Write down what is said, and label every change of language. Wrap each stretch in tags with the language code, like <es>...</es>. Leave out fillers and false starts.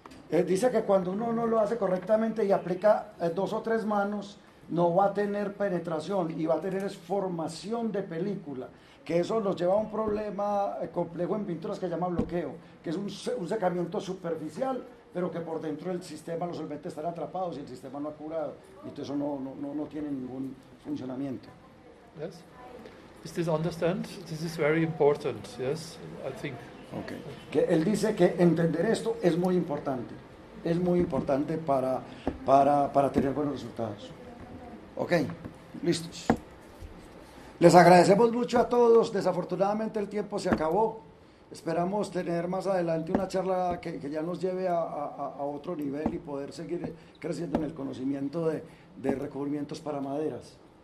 <es>Dice que cuando uno no lo hace correctamente y aplica 2 o 3 manos, no va a tener penetración y va a tener formación de película, que eso nos lleva a un problema complejo en pinturas que se llama bloqueo, que es un secamiento superficial, pero que por dentro del sistema los solventes están atrapados y el sistema no ha curado, y entonces eso no tiene ningún funcionamiento.</es> <en>Yes. Is this understand? This is very important, yes, I think. Okay.</en> <es>Que él dice que entender esto es muy importante para tener buenos resultados. Ok, listos. Les agradecemos mucho a todos. Desafortunadamente el tiempo se acabó. Esperamos tener más adelante una charla que ya nos lleve a otro nivel y poder seguir creciendo en el conocimiento de recubrimientos para maderas.</es>